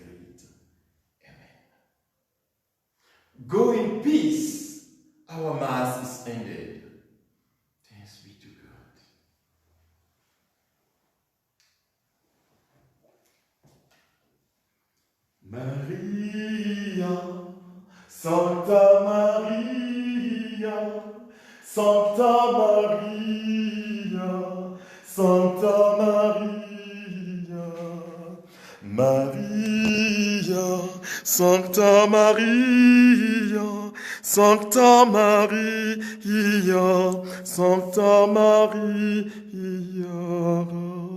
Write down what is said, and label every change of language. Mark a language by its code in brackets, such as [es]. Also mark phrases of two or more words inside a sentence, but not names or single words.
[en] Amen. Go in peace. Our Mass is ended. Thanks be to God. Maria, Santa Maria, Santa Maria, Santa Maria, Maria, Santa Maria, Santa Maria, Santa Maria.